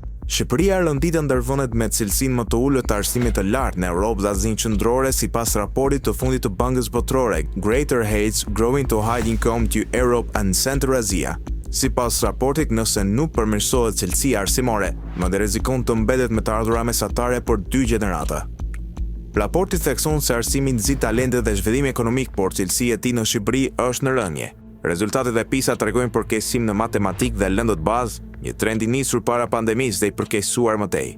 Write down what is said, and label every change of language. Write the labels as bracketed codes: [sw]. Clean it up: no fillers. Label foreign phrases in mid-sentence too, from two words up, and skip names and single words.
[sq] Shqipëria rënditën ndërvëndet me cilësinë më të ulët të arsimit të lartë në Europë dhe Azinë Qendrore sipas raportit të fundit të Bankës Botërore Greater Heights Growing to High Income to Europe and Central Asia. Sipas raportit, nëse nuk përmirësohet cilësia arsimore, madje rrezikon të mbetet me të ardhurat mesatare për 2 gjenerata. Raporti thekson se arsimi nxit talente dhe zhvillim ekonomik, por cilësia e tij në Shqipëri është në rënje. Rezultatet e PISA tregojnë përkeqësim në matematikë dhe lëndët bazë, një trend i nisur para pandemisë dhe i përkeqësuar më tej.